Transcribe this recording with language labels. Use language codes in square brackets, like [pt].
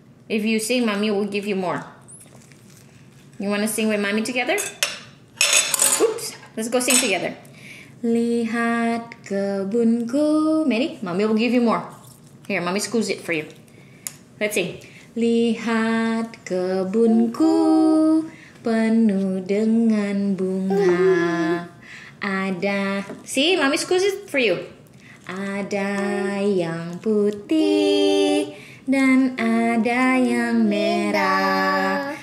[en] If you sing, mommy will give you more. You want to sing with mommy together? Oops, let's go sing together. [id] Lihat kebunku. [en] Mary, mommy will give you more. Here, mommy squeeze it for you. Let's sing. [id] Lihat kebunku penuh dengan bunga. Ada, [en] see, mommy squeeze it for you. [id] Ada yang putih dan ada yang merah.